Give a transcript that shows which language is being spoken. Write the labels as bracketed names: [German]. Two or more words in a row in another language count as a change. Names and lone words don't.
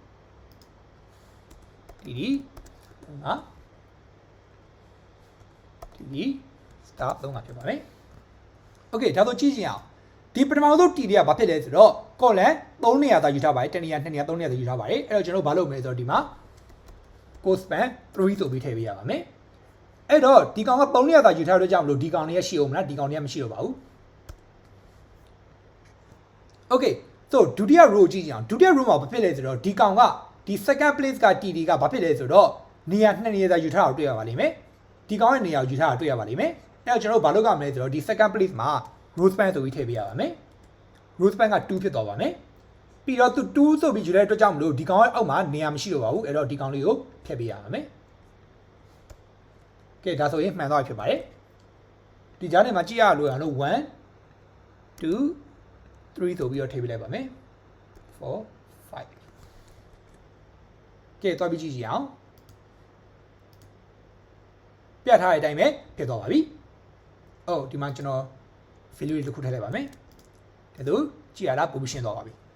[Burmese] TD 3က [English] TD star [Burmese] 3ကဖြစ်ပါမယ် Okay ဒါဆိုကြည့်ကြည့်အောင်ဒီပထမဆုံး TD ကဘာဖြစ်လဲဆိုတော့ column 3နေရာသာယူထားပါတယ်1နေရာ2နေရာ3နေရာသာယူထားပါတယ်အဲ့တော့ကျွန်တော်ဘာလုပ်မလဲဆိုတော့ဒီမှာ [English] code span [Burmese] 3ဆိုပြီးထည့်ပေးရပါမယ်အဲ့တော့ဒီကောင်က3နေရာသာယူထားလို့ကြောင့်မလို့ဒီကောင်လေးရရှိအောင်မလားဒီကောင်လေးကမရှိတော့ပါဘူး [English] Okay so [Burmese] ဒုတိယ row ကြည့်ကြအောင်ဒုတိယ row မှာဘာဖြစ်လဲဆိုတော့ဒီကောင်ကဒီ [English] second place [Burmese] က TD ကဘာဖြစ်လဲဆိုတော့နေရာ2နေရာသာယူထားတာတွေ့ရပါလိမ့်မယ်ဒီကောင်ရဲ့နေရာကိုယူထားတာတွေ့ရပါလိမ့်မယ်အဲ့တော့ကျွန်တော်ဘာလုပ်ရမလဲဆိုတော့ဒီ [English] second place [Burmese] မှာ [English] row span [Burmese] ဆိုပြီးထည့်ပေးရပါမယ် [English] row span [Burmese] က2ဖြစ်သွားပါမယ်ပြီးတော့သူ2ဆိုပြီးယူတဲ့အတွက်ကြောင့်မလို့ဒီကောင်ရဲ့အောက်မှာနေရာမရှိတော့ပါဘူးအဲ့တော့ဒီကောင်လေးကိုဖျက်ပေးရပါမယ် ကဲဒါဆိုရင်မှန်သွားပြီဖြစ်ပါတယ်ဒီကြားထဲမှာကြည့်ရလို့ရအောင်1 2 3ဆိုပြီးတော့ထည့်ပေးလိုက်ပါမယ်4 5ကဲတွားပြီးကြည့်ကြည့်အောင်ပြတ်ထားတဲ့အတိုင်းပဲဖြစ်သွားပါပြီအော်ဒီမှာကျွန်တော် value တွေတစ်ခုထည့်လိုက်ပါမယ်ဒါဆိုကြည့်ရတာပုံရှင်းသွားပါပြီ